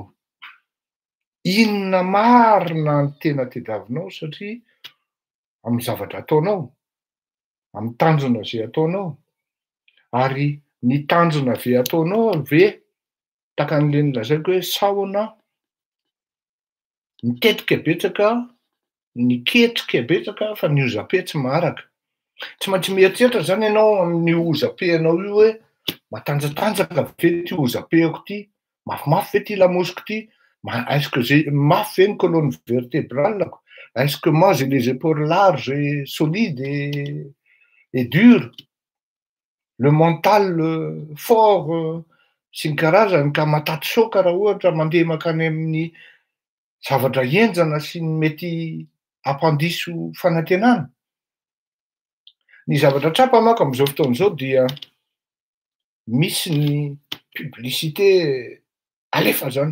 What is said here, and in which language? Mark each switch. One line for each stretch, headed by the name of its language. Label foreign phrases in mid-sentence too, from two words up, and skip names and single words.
Malagasy: Inona marina ny tena tediavinao satria amin'ny zavatra ataonao, amin'ny tanjona izay ataonao, ary ny tanjona ve ataonao ve taka an'le nilazaiko hoe sahona mitetika betsaka, ny ketrika betsaka fa ny oza-pe tsy maharaka. Tsy maintsy mieritreritra zany ianao amin'ny oza-penao io hoe matanjatanjaka ve ty oza-peko ty, mafimafy ve ty lamosiko ty,
French: est-ce que j'ai
Malagasy: mafy ve ny
French: colonne vertébrale-
Malagasy: ko,
French: est-ce que moi j'ai les épaules larges et solides et dures, le mental fort
Malagasy: sy ny karazany ka mataty saoka raha ohatra mandeha makany amin'ny zavatra enjana sy ny mety ampandiso fanantenana. Ny zavatra trapa manko amin'izao fotoana izao dia misy ny publicité alefa zany.